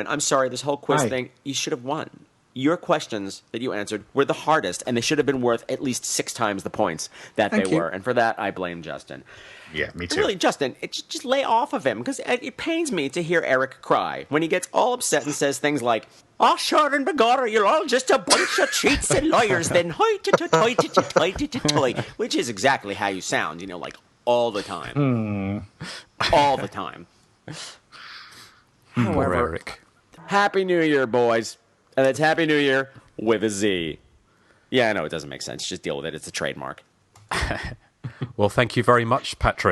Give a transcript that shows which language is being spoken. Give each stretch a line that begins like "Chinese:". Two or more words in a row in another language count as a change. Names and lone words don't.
English: I'm sorry, this whole quiz thing, you should have won. Your questions that you answered were the hardest, and they should have been worth at least 6 times the points that they were. And for that, I blame Justin. Yeah, me too. Really, Justin, just lay off of him, because it pains me to hear Erik cry when he gets all upset and says things like, "Oh, sure and begorra, you're all just a bunch of cheats and lawyers, then hoy-toy-toy-toy-toy-toy," which is exactly how you sound, like all the time. All the time. Poor Erik. Happy New Year, boys. And it's Happy New Year with a Z. Yeah, I know it doesn't make sense. Just deal with it. It's a trademark. Well, thank you very much, Patrick.